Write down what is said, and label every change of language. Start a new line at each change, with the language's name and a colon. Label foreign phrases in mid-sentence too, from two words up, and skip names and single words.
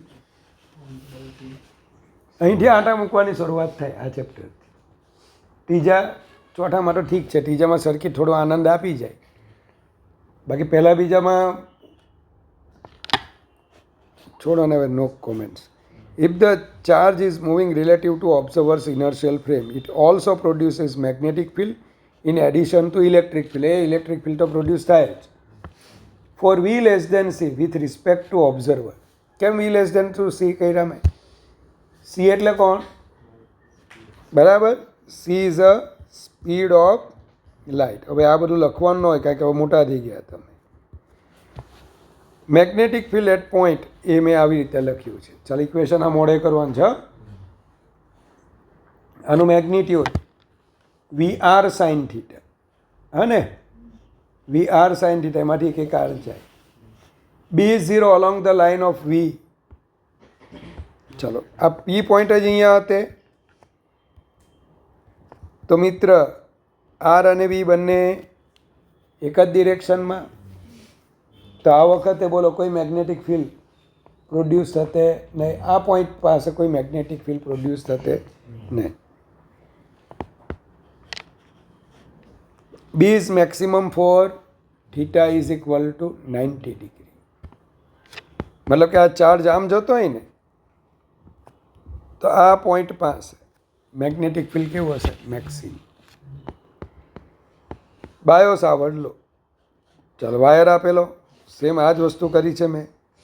Gujarati: અહીંથી આંટા મૂકવાની શરૂઆત થાય આ ચેપ્ટર. ત્રીજા ચોથામાં તો ઠીક છે, ત્રીજામાં સર્કિટ થોડો આનંદ આપી જાય. બાકી પહેલાં બીજામાં છોડો ને. હવે
English: no comments. If the charge is moving relative to observer's inertial frame, it also produces magnetic field in addition to electric field.
Gujarati: એ
English: electric field
Gujarati: તો પ્રોડ્યુસ થાય જ.
English: For V less than C with respect to observer.
Gujarati: કેમ
English: V less than to C
Gujarati: કર્યા મેં? C એટલે કોણ? બરાબર?
English: C is a speed of light.
Gujarati: હવે આ બધું લખવાનું ન હોય કારણ કે હવે મોટા થઈ ગયા તમે.
English: magnetic field at point A
Gujarati: મેં આવી રીતે લખ્યું છે. ચાલ ઇક્વેશન આ મોડે કરવાનું છે. આનું મેગ્નિટ્યુડ
English: VR sin theta.
Gujarati: હા ને,
English: VR sin theta
Gujarati: એમાંથી એક આર જાય.
English: B is 0 along the line of V.
Gujarati: ચલો આ P પોઈન્ટ જ અહીંયા હતે તો મિત્ર R અને V બંને એક જ ડિરેક્શનમાં. તો આ વખતે બોલો કોઈ
English: magnetic field
Gujarati: પ્રોડ્યુસ થશે નહીં. આ પોઈન્ટ પાસે કોઈ
English: magnetic field
Gujarati: પ્રોડ્યુસ થશે નહીં.
English: B is maximum for theta is equal to 90 degree.
Gujarati: મતલબ કે આ ચાર્જ આમ જતો હોય ને તો આ પોઈન્ટ પાસે
English: magnetic field
Gujarati: કેવું હશે?
English: Maximum. Biot Savart law.
Gujarati: ચાલો વાયર આપેલો, સેમ આ જ વસ્તુ કરી છે મેં.